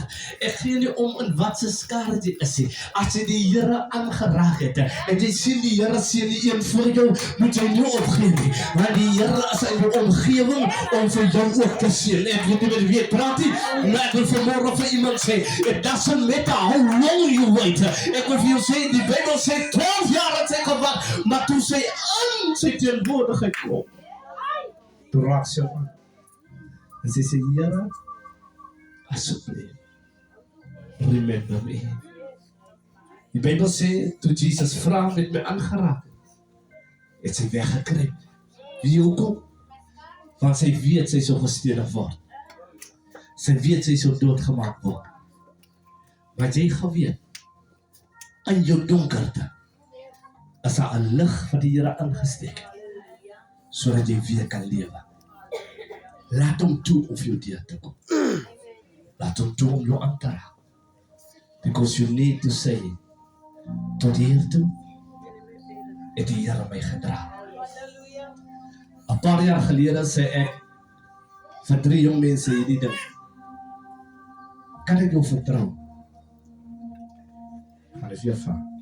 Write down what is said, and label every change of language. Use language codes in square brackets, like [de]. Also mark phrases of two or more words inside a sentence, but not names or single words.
[af] Ek gee nie om in wat se skare jy is nie. As jy die Here aangeraak het, en jy sien die Here seën die een voor jou, moet jy nie opgee nie. Want die Here is in jou omgewing om vir jou ook te seën. Ek weet nie met wie ek praat nie, maar ek wil vanmorgen vir iemand sê, [en] it doesn't matter how long you wait. [af] Ek wil vir jou sê, die Bybel sê 12 jaar het sy gewag, maar toe sy in sy teenwoordigheid kom, toe raak sy aan. En sy sê, Here, asseblief, [en] remember me. [af] Die Bybel sê, toe Jesus vra met my aangeraak, het sy weggekruip. Wie hoekom? Want sy weet sy sal gestenig word. Sy weet sy sal doodgemaak word. Wat jy geweet, in jou donkerte, is daar 'n lig wat die Here ingesteek het, sodat jy weer kan lewe. Laat hom toe om jou deur te kom. Laat hom toe om jou aan te raak. [en] Because you need to say, [af] tot hier toe, het die Here my gedra. 'n paar jaar gelede sê ek, vir 3 jong mense hierdie ding, kan ek jou vertrou? Maar is weer vraag.